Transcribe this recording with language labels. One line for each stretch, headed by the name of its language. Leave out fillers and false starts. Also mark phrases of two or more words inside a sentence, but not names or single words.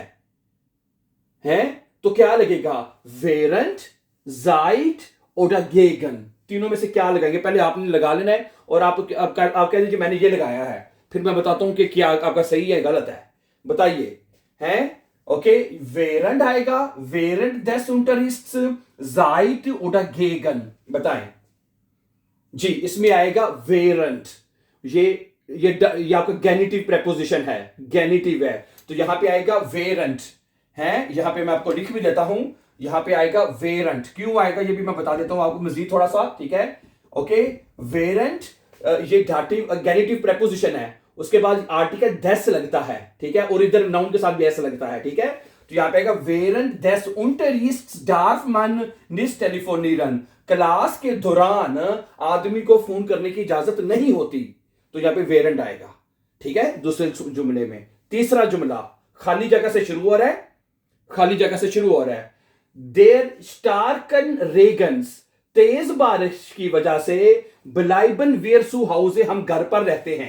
Urdu: ہیں، تو کیا لگے گا؟ ویرینٹ، زائٹ اور گیگن. تینوں میں سے کیا لگائیں گے؟ پہلے آپ نے لگا لینا ہے اور آپ کہہ دیجیے میں نے یہ لگایا ہے، پھر میں بتاتا ہوں کہ کیا آپ کا صحیح ہے غلط ہے. بتائیے۔ ہیں، اوکے، ویرینٹ آئے گا,
German: während des Unterrichts, seit oder gegen.
Urdu: بتائیں جی۔ اس میں آئے گا ویرینٹ. یہ آپ کا
English: genitive preposition
Urdu: ہے، گینیٹو ہے، تو یہاں پہ آئے گا ویرینٹ. ہے، یہاں پہ میں آپ کو لکھ بھی دیتا ہوں، یہاں پہ آئے گا ویرینٹ. کیوں آئے گا یہ بھی میں بتا دیتا ہوں آپ کو مزید تھوڑا سا۔ ٹھیک ہے، اوکے، ویرینٹ یہ
English: dative genitive preposition
Urdu: ہے، اس کے بعد آرٹیکل دیس لگتا ہے. ٹھیک ہے، اور ادھر ناؤن کے ساتھ بھی ایسا لگتا ہے. ٹھیک ہے، تو یہاں پہ آئے گا
German: während des Unterrichts darf man nicht telefonieren.
Urdu: کلاس کے دوران آدمی کو فون کرنے کی اجازت نہیں ہوتی، تو یہاں پہ ویرینٹ آئے گا. ٹھیک ہے، دوسرے جملے میں. تیسرا جملہ خالی جگہ سے شروع ہو رہا ہے، خالی جگہ سے شروع ہو رہا ہے.
German: der starken Regens,
Urdu: تیز بارش کی وجہ سے
German: bleiben wir zu Hause,
Urdu: ہم گھر پر رہتے ہیں.